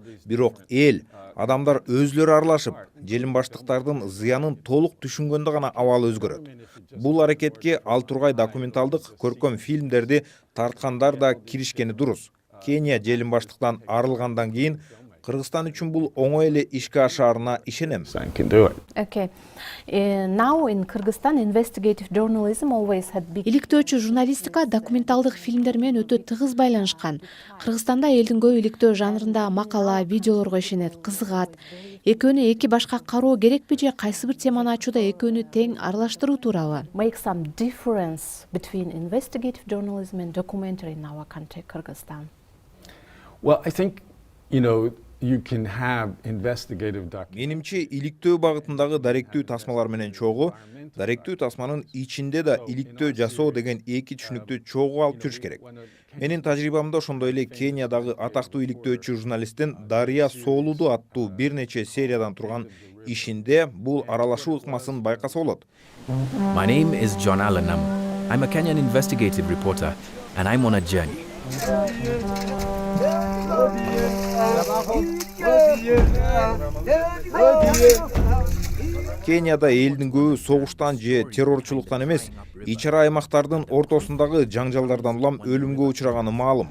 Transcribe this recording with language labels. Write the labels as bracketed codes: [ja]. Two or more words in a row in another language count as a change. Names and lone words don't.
[ky] Бирок эл, адамдар өзлөрү аралашып, желим баштыктардын зыянын толук түшүнгөндө гана абалы өзгөрөт. Бул аракетке ал тургай документалдык көркөм фильмдерди тарткандар да киришкени дурус. Кения желим баштыктан арылгандан кийин Кыргызстан үчүн бул оңой эле ишке ашаарына ишенем. [en] Can do it. Okay. Now in Kyrgyzstan, investigative journalism always had big. [ky] Иликтөөчү журналистика документалдык фильмдер менен өтө тыгыз байланышкан. Кыргызстанда элдин көбү иликтөө жанрында макала, видеолорго ишенет, кызыгат. Экөөнү эки башка кароо керекпи же кайсы бир теманы ачууда экөөнү тең аралаштыруу туурабы? [en] Make some difference between investigative journalism and documentary in our country, Kyrgyzstan. Well, I think, you can have investigative [ky] Менимче иликтөө багытындагы даректүү тасмалар менен чогуу, даректүү тасманын ичинде да иликтөө жасоо деген эки түшүнүктү чогуу алып жүрүш керек. Менин тажрыйбамда ошондой эле Кениядагы атактуу иликтөөчү журналисттин Дария Соолуду аттуу бир нече сериядан турган ишинде бул аралашуу ыкмасын байкаса болот. [en] My name is John Alanam. I'm a Kenyan investigative reporter and I'm on a journey. [ky] Кенияда элдин көбү согуштан же террорчулуктан эмес, ич ара аймактардын ортосундагы жаңжалдардан улам өлүмгө учураганы маалым.